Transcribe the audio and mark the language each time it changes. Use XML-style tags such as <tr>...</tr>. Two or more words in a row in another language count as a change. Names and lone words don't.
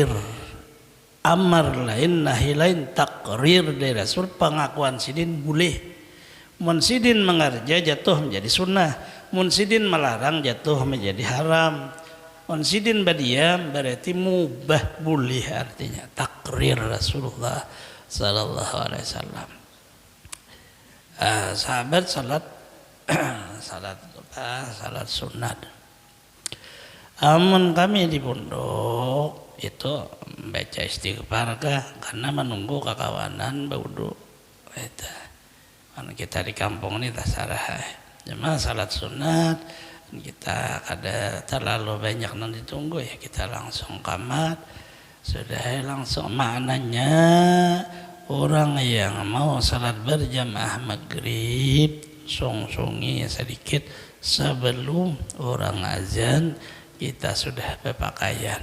<bjn>Amar lain nahi lain takrir dari Rasul, pengakuan sidin boleh. Mun sidin mengerja jatuh menjadi sunnah, mun sidin melarang jatuh menjadi haram. Mun sidin badiam berarti mubah, boleh artinya takrir Rasulullah</bjn> <ar>صلى الله عليه وسلم.</ar> <bjn>Sahabat salat sunat. Amun kami di pondok itu baca istighfar karena menunggu kekawanan baudu. Karena kita di kampung ini tak sarah. Cuma salat sunat kita kada terlalu banyak yang ditunggu ya, kita langsung kamat sudah langsung. Maknanya orang yang mau salat berjamaah maghrib song-songi sedikit sebelum orang azan kita sudah berpakaian.</bjn>